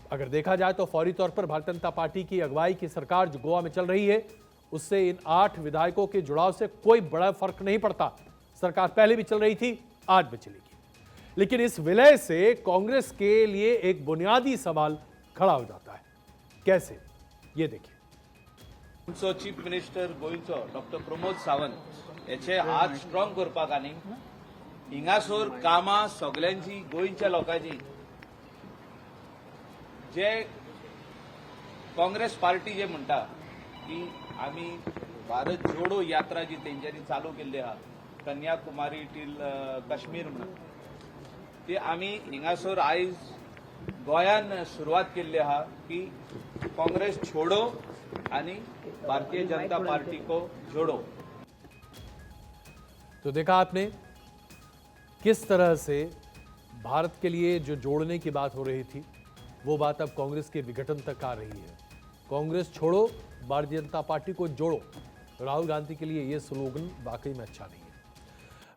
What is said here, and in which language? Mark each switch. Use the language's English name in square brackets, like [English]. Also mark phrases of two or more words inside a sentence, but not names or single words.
[Hindi] अगर देखा जाए तो फौरी तौर पर भारतीय जनता पार्टी की अगुवाई की सरकार जो गोवा में चल रही है उससे इन 8 विधायकों के जुड़ाव से कोई बड़ा फर्क नहीं पड़ता। सरकार पहले भी चल रही थी, आज भी चलेगी। लेकिन इस विलय से कांग्रेस के लिए एक बुनियादी सवाल खड़ा हो जाता है। कैसे? ये देखिए। [Konkani] गोंयचो [English] chief minister [Konkani] गोंयचो डॉक्टर प्रमोद सावंत याचे हात स्ट्रॉंग करपाक आनी हिंगासोर कामां सगल्यांची गोंयच्या लोकांची जे काँग्रेस पार्टी जे म्हणटा की आमी भारत जोडो यात्रा जी तेंच्यांनी चालू केल्ली आहा कन्याकुमारी टील काश्मीर म्हणून ती आमी हिंगासोर आयज गोंयान सुरवात केल्ली आहा की [Hindi] काँग्रेस छोडो [Konkani] आणि [Hindi] भारतीय जनता पार्टी को जोड़ो। तो देखा आपने किस तरह से भारत के लिए जो जोड़ने की बात हो रही थी वो बात अब कांग्रेस के विघटन तक आ रही है। कांग्रेस छोड़ो, भारतीय जनता पार्टी को जोड़ो। राहुल गांधी के लिए यह स्लोगन वाकई में अच्छा नहीं है।